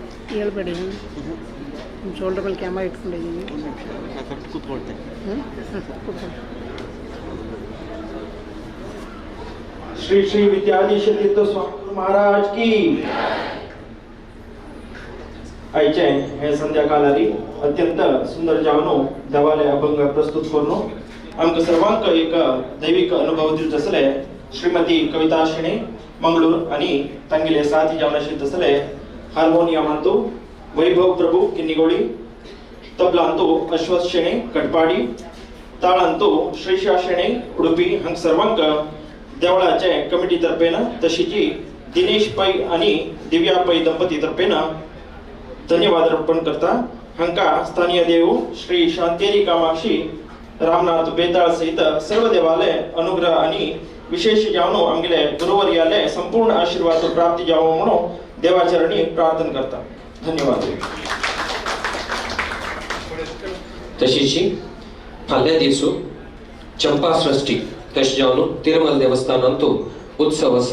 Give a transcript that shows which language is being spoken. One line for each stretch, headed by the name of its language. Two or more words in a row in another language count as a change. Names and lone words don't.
Kannada: ಹೇಳ್ಬೇಡಿ. ನಿಮ್ಮ ಶೋಲ್ಡರ್ ಮೇಲೆ ಕ್ಯಾಮರಾ ಇಟ್ಕೊಂಡಿದ್ದೀನಿ. ಕೂತ್ಕೊಳ್ತೀನಿ.
Konkani: श्री श्री विद्याधीश तीर्थ स्वामी महाराज की आयचे हे संध्याकाळी अत्यंत सुंदर जावनो देवालय अभंग प्रस्तुत करून आमकां सर्वांक एक दैविक अनुभव दिवचो आसले. श्रीमती कविता शेणे मंगळूर आणि तांगेले साथी जावन आशिल्ले आसले. हार्मोनियमांतू वैभव प्रभू किन्निगोळी, तबलांतू अश्वथ शेणे कटपाडी, ताळांतू श्रीशा शेणे उडुपी हांग सर्वांक देवळाचे कमिटी तर्फेन तशीच दिनेश पै आणि दिव्या पै दंपती तर्फेन धन्यवाद अर्पण करता. हांका स्थानीय देव श्री शांतेरी कामाक्षी रामनाथ बेताळ सहित सर्व देवालय अनुग्रह आणि विशेष जावन आमगेले गुरुवर्याले संपूर्ण आशीर्वाद प्राप्ती जावो म्हणून देवाचरणी प्रार्थना करता. धन्यवाद. तशीच फाल्या दिसू चंपाषष्ठी तशें जावन तिरुमल देवस्थानांतू उत्सव आसा.